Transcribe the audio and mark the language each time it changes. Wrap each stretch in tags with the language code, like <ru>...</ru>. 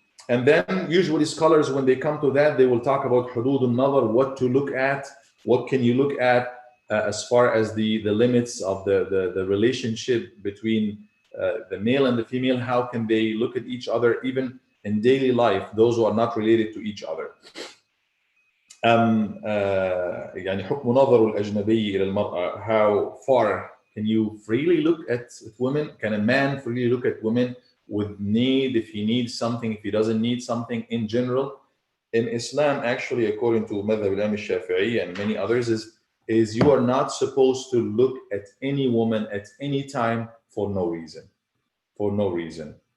<en>And then usually scholars, when they come to that, they will talk about hudud al-nazar, what to look at, what can you look at as far as the limits of the relationship between the male and the female. How can they look at each other even in daily life, those who are not related to each other.</en> <ar>يعني حكم نظر الأجنبي إلى المرأة.</ar> <en>How far can you freely look at women? Can a man freely look at women with need, if he needs something, if he doesn't need something in general? In Islam, actually, according to Madhab al-Imam al-Shafi'i and many others, is you are not supposed to look at any woman at any time for no reason. For no reason.</en>